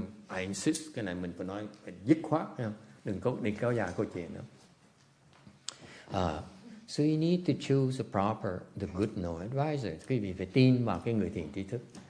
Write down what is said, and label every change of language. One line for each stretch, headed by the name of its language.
English: I insist,
Vietnamese: cái này mình phải nói phải dứt khoát, đừng kéo dài câu chuyện nữa.
English: So you need to choose a the good no advisor.
Vietnamese: Quý vị phải tin vào cái người thiện tri thức.